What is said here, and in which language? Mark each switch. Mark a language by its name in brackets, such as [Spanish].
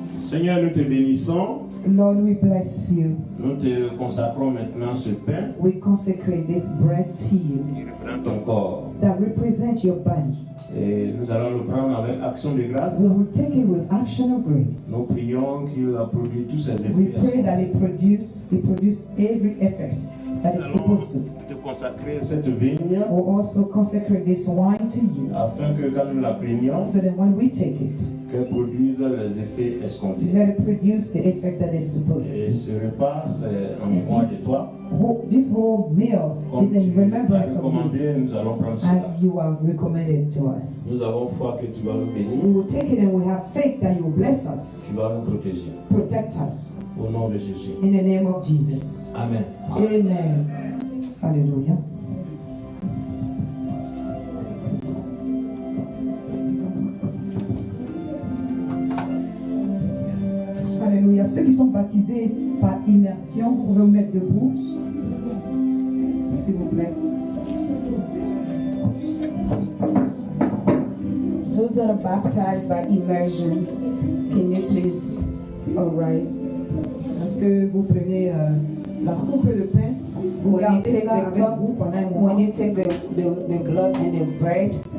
[French] Seigneur, nous te bénissons. [English] Lord, we bless you. [French] Nous te consacrons maintenant ce pain. [English] We consecrate this bread to you. [French] Qui représente ton corps. [English] That represents your body. [French] Et nous allons le prendre avec action de grâce. [English] We will take it with action of grace. [French] Nous prions qu'il a produit tous ses effets. [English] We pray that it produce every effect that it's supposed to. [French] Te consacrer cette vigne. [English] We'll also consecrate this wine to you. [French] Afin que quand nous la prenions, [English] so that when we take it, [French] qu'elle produise les effets escomptés. [English] Let it produce the effect that it's supposed [French] Et [English] to. [French] ce repas, c'est en mémoire de toi. [English] This whole meal is in remembrance of you, [French] nous allons prendre [English] as you have recommended to us. [French] Nous avons foi que tu vas nous bénir. [English] We will take it and we have faith that you will bless us. [French] Tu vas nous protéger. [English] Protect us. [French] Au nom de Jésus. [English] In the name of Jesus. [French] Amen. [English] Amen. Hallelujah. [French] Alléluia. Ceux qui sont baptisés par immersion, vous pouvez vous mettre debout, s'il vous plaît. [English] Those that are baptized by immersion, can you please arise? [French] Est-ce que vous prenez la coupe de pain, vous gardez ça avec vous pendant un moment. [English] When you take the blood and the bread,